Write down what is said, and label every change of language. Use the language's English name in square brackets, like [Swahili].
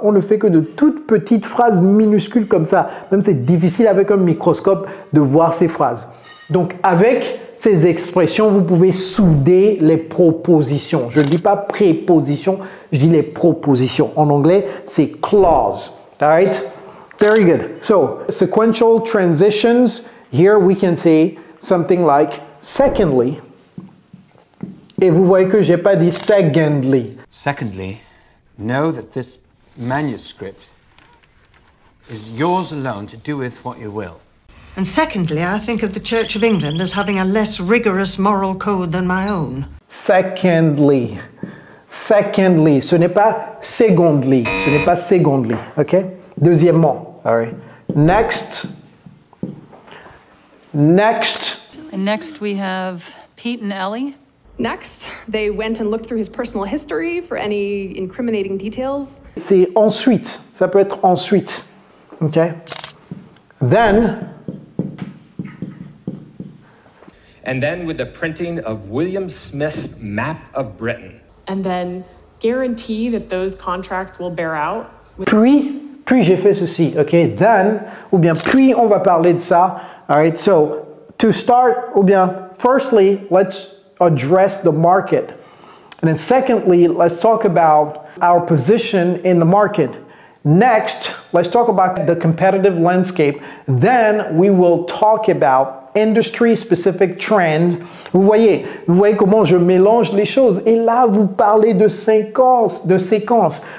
[French] On ne fait que de toutes petites phrases minuscules comme ça. Même c'est difficile avec un microscope de voir ces phrases. Donc, avec ces expressions, vous pouvez souder les propositions. Je ne dis pas prépositions, je dis les propositions. En anglais, c'est clause. [English] All right? Very good. So, sequential transitions. Here we can say something like secondly. [French] Et vous voyez que je n'ai pas dit secondly. [English] Secondly, know that this manuscript is yours alone to do with what you will. And secondly, I think of the Church of England as having a less rigorous moral code than my own. [French] Secondly. Secondly. Ce n'est pas secondly. Ce n'est pas secondly. OK? Deuxièmement. All right. Next. [English] Next. And next we have Pete and Ellie. Next, they went and looked through his personal history for any incriminating details. [French] C'est ensuite. Ça peut être ensuite. OK? Then. [English] And then with the printing of William Smith's map of Britain. And then guarantee that those contracts will bear out. [French] Puis j'ai fait ceci, ok? Then, ou bien puis on va parler de ça. [English] All right, so to start, [French] ou bien [English] firstly, let's address the market. And then secondly, let's talk about our position in the market. Next, let's talk about the competitive landscape. Then we will talk about industry-specific trend. [French] Vous voyez comment je mélange les choses. Et là, vous parlez de séquence.